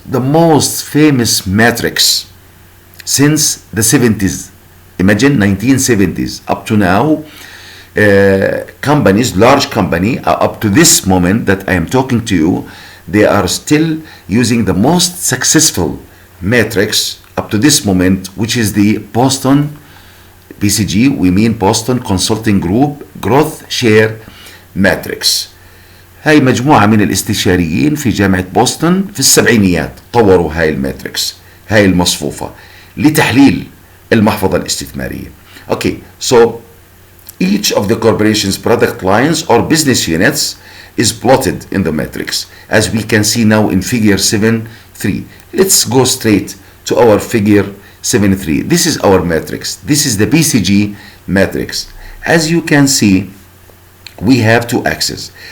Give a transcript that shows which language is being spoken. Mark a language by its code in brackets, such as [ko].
[en] The most famous matrix since the 70s, imagine 1970s up to now, companies, large company, up to this moment that I am talking to you, they are still using the most successful matrix up to this moment, which is the Boston BCG, we mean Boston Consulting Group Growth Share Matrix. [ar] هاي مجموعة من الاستشاريين في جامعة بوسطن في السبعينيات طوروا هاي الماتريكس، هاي المصفوفة لتحليل المحفظة الاستثمارية. [en] Okay, so each of the corporation's product lines or business units is plotted in the matrix, as we can see now in figure 7.3. Let's go straight to our figure 7.3. This is our matrix. This is the BCG matrix. As you can see, we have two axes.